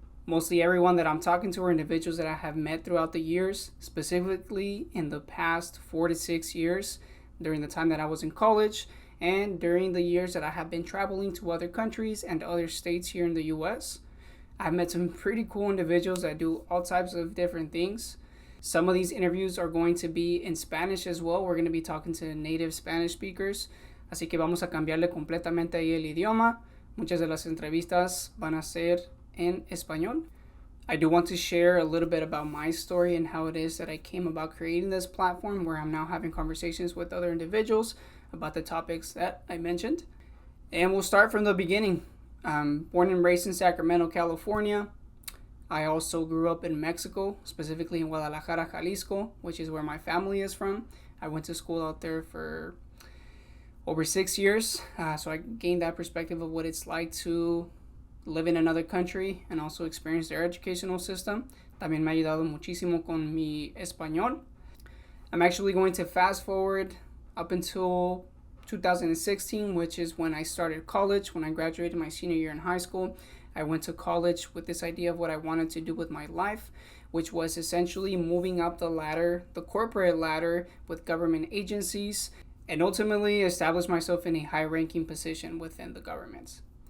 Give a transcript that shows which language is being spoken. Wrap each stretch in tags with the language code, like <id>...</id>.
<en>Mostly everyone that I'm talking to are individuals that I have met throughout the years, specifically in the past 4 to 6 years during the time that I was in college, and during the years that I have been traveling to other countries and other states here in the US. I've met some pretty cool individuals that do all types of different things. Some of these interviews are going to be in Spanish as well. We're going to be talking to native Spanish speakers.</en> <es>Así que vamos a cambiarle completamente ahí el idioma. Muchas de las entrevistas van a ser en español.</es> <en>I do want to share a little bit about my story and how it is that I came about creating this platform where I'm now having conversations with other individuals about the topics that I mentioned. And we'll start from the beginning. I'm born and raised in Sacramento, California. I also grew up in Mexico, specifically in Guadalajara, Jalisco, which is where my family is from. I went to school out there for over 6 years, so I gained that perspective of what it's like to live in another country and also experience their educational system.</en> <es>También me ha ayudado muchísimo con mi español.</es> <en>I'm actually going to fast forward up until 2016, which is when I started college. When I graduated my senior year in high school, I went to college with this idea of what I wanted to do with my life, which was essentially moving up the ladder, the corporate ladder with government agencies, and ultimately establish myself in a high-ranking position within the government.</en>